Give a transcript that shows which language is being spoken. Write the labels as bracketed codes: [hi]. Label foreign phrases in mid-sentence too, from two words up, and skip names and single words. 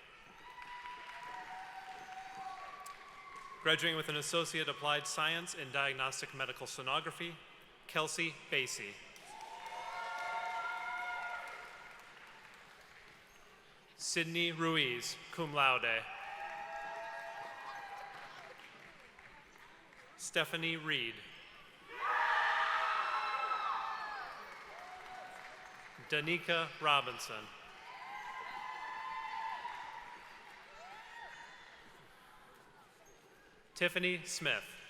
[en] Graduating with an Associate Applied Science in Diagnostic Medical Sonography, Kelsey Basie. Sydney Ruiz, [la] cum laude. [en] Stephanie Reed. Danica Robinson. Tiffany Smith.